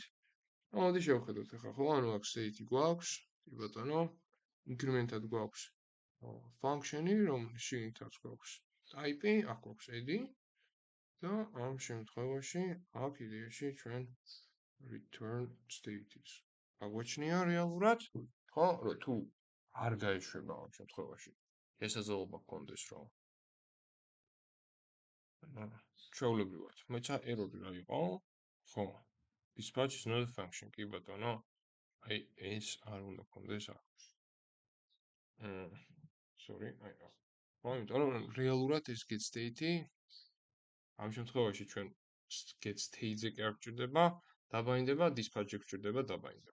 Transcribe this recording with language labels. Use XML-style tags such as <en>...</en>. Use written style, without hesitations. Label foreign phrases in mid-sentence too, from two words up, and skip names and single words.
<ka>მოდი შევხედოთ ახლა ხო ანუ აქ state გვაქვს, კი ბატონო, increment-ად გვაქვს function-ი, რომლის შიგნითაც გვაქვს type-ი, აქ გვაქვს edi და ამ შემთხვევაში აქ იდეაში ჩვენ</ka> <en>return state-</en> <ka>ის. აგვაჩნია რეალურად, ხო, რომ თუ არ გაეშვება ამ შემთხვევაში. შესაძლებლობა გქონდეს რომ ჩვეულებრივად, მეცა error-ი რა იყო? ხო.</ka> <en>Dispatch is not a function,</en> <ka>კი ბატონო. აი ეს არ უნდა გქონდეს აქ. Sorry, აი რა. ხო, იმიტომ რომ რეალურად ეს</ka> <en>get state-</en> <ka>ი ამ შემთხვევაში ჩვენ</ka> <en>get state-</en> <ka>ზე კი არ გვჭირდება, დაბაინდება, dispatch-ზე გვჭირდება დაბაინდება.</ka>